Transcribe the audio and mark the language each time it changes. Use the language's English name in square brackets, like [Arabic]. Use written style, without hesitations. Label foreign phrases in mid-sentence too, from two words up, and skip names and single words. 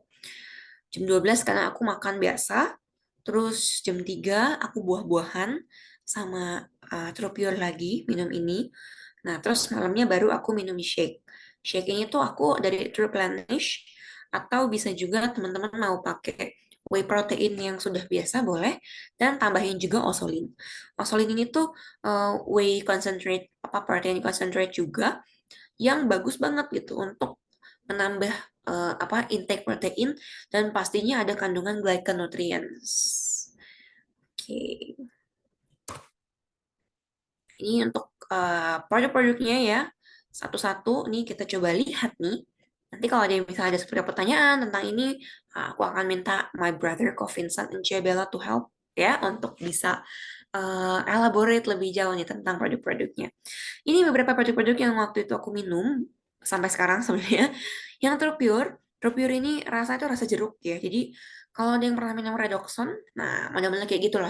[Indonesian] Jam 12 karena aku makan biasa. Terus jam 3 aku buah-buahan sama Tropure lagi minum ini. Nah, terus malamnya baru aku minum shake. Shake ini tuh aku dari Replenish atau bisa juga teman-teman mau pakai [English] whey protein [Indonesian] yang sudah biasa boleh dan tambahin juga osolin. Osolin ini tuh [English] whey concentrate protein concentrate [Indonesian] juga yang bagus banget gitu untuk menambah intake protein dan pastinya ada kandungan glyconutrients. Oke, ini untuk produk-produknya ya. Satu-satu nih kita coba lihat nih. Nanti kalau ada yang misalnya ada seperti pertanyaan tentang ini, aku akan minta [English] my brother Ko Vincent and Bella to help [Indonesian] ya untuk bisa elaborate lebih jauh nih tentang produk-produknya. Ini beberapa produk-produk yang waktu itu aku minum sampai sekarang sebenarnya. Yang True Pure ini rasa itu rasa jeruk ya. Jadi kalau ada yang pernah minum Redoxon, nah model-model kayak gitulah.